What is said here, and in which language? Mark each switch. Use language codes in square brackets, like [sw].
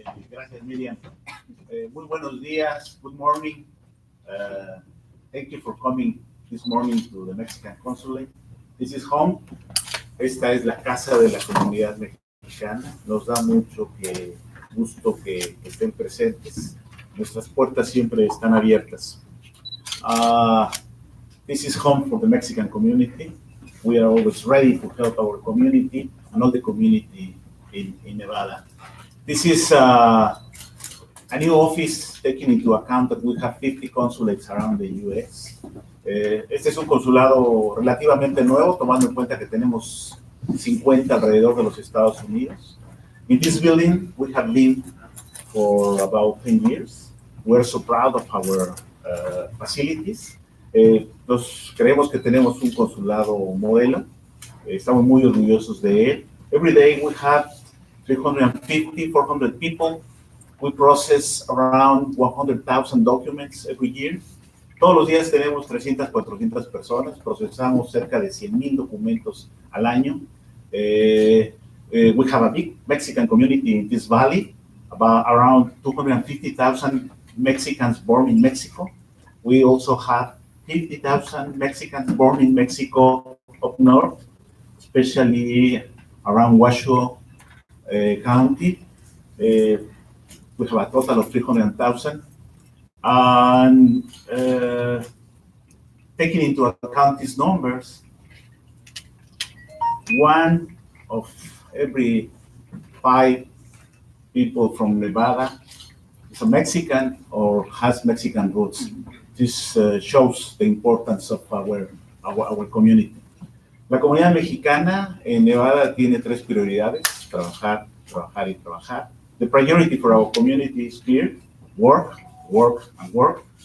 [es] Gracias, Miriam. Muy buenos días. [en] Good morning. Thank you for coming this morning to the Mexican Consulate. This is home. [es] Esta es la casa de la comunidad mexicana. Nos da mucho gusto que estén presentes. Nuestras puertas siempre están abiertas. [en] This is home for the Mexican community. We are always ready to help our community and all the community in Nevada. This is a new office taking into account that we have 50 consulates around the U.S. [es] Este es un consulado relativamente nuevo, tomando en cuenta que tenemos 50 alrededor de los Estados Unidos. [en] In this building, we have been for about 10 years. We're so proud of our facilities. [es] Nos creemos que tenemos un consulado modelo. Estamos muy orgullosos de él. [en] Every day we have 350, 400 people. We process around 100,000 documents every year. [es] Todos los días tenemos 300, 400 personas. Procesamos cerca de 100,000 documentos al año. [en] We have a big Mexican community in this valley, about around 250,000 Mexicans born in Mexico. We also have 50,000 Mexicans born in Mexico up north, especially around Washoe County. We have a total of 300,000. And taking into account these numbers, 1 of every 5 people from Nevada is a Mexican or has Mexican roots. This shows the importance of our community. [es] La comunidad mexicana en Nevada tiene 3 prioridades: trabajar, trabajar y trabajar. [en] The priority for our community is clear: work, work, and work.